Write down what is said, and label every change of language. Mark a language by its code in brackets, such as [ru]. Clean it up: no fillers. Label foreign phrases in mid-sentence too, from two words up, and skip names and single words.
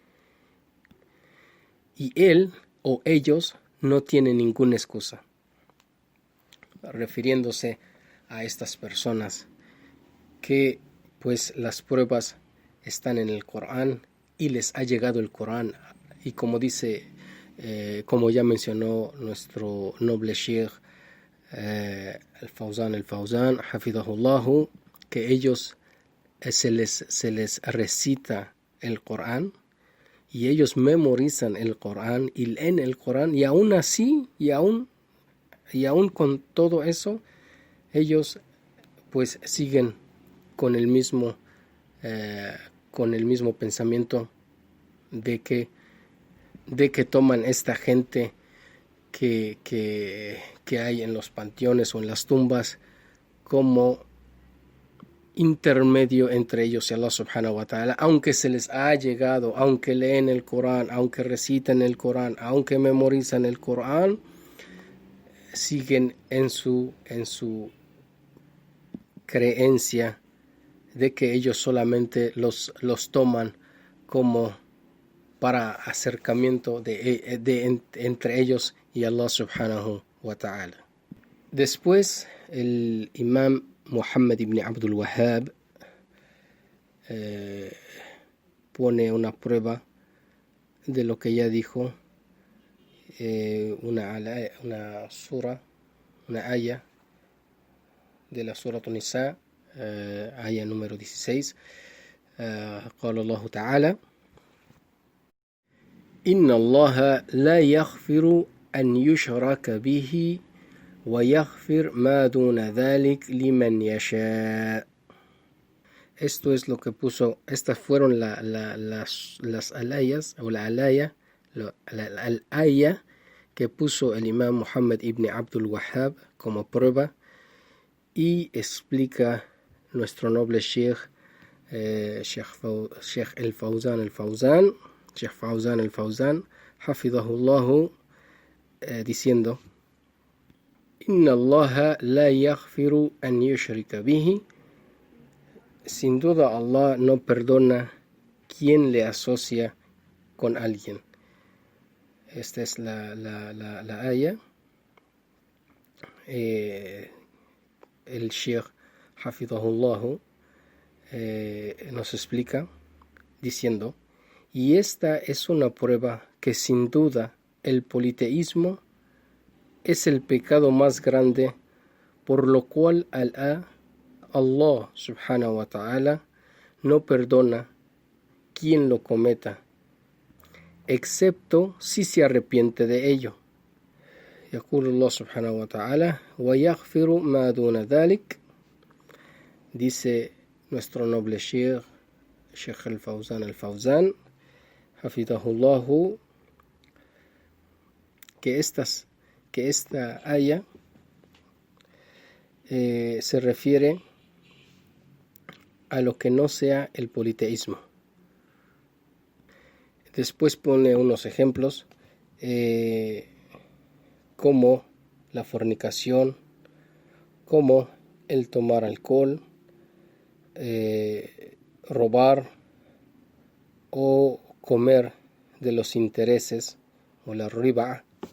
[es] Y él o ellos no tienen ninguna excusa, refiriéndose a estas personas que pues las pruebas están en el Corán y les ha llegado el Corán, y como como ya mencionó nuestro noble Sheikh al-Fawzan hafidhahullahu, que ellos se les recita el Corán y ellos memorizan el Corán y leen el Corán, y aún así y aún con todo eso ellos pues siguen con el mismo pensamiento de que toman esta gente que hay en los panteones o en las tumbas como intermedio entre ellos y Allah [ar] سبحانه وتعالى, [es] aunque se les ha llegado, aunque leen el Corán, aunque recitan el Corán, aunque memorizan el Corán, siguen en su creencia de que ellos solamente los toman como para acercamiento entre ellos y Allah [ar] سبحانه وتعالى. [es] Después el imam Muhammad ibn Abdul Wahhab pone una prueba de lo que ya dijo una sura, una aya de la sura Nisa, aya número 16. [ar] قال الله تعالى إن الله لا يغفر أن يشرك به ويغفر ما دون ذلك لمن يشاء. [es] Esto es lo que puso, estas fueron las alayas, o la aya que puso el imam Muhammad ibn Abdul Wahhab como prueba, y explica nuestro noble Sheikh Fawzan al-Fawzan, hafidhahullahu, diciendo: [ar] إن الله لا يغفر أن يشرك به. [es] Sin duda Allah no perdona quien le asocia con alguien. Esta es la aya. El Sheikh hafidhahullahu nos explica diciendo: y esta es una prueba que sin duda el politeísmo es el pecado más grande, por lo cual Allah [ar] سبحانه وتعالى [es] no perdona quien lo cometa, excepto si se arrepiente de ello. [ar] يقول الله سبحانه وتعالى ويغفر ما دون ذلك. [es] Dice nuestro noble Sheikh al-Fawzan hafidhahullahu, que esta aya se refiere a lo que no sea el politeísmo. Después pone unos ejemplos como la fornicación, como el tomar alcohol, robar o comer de los intereses, o la riba.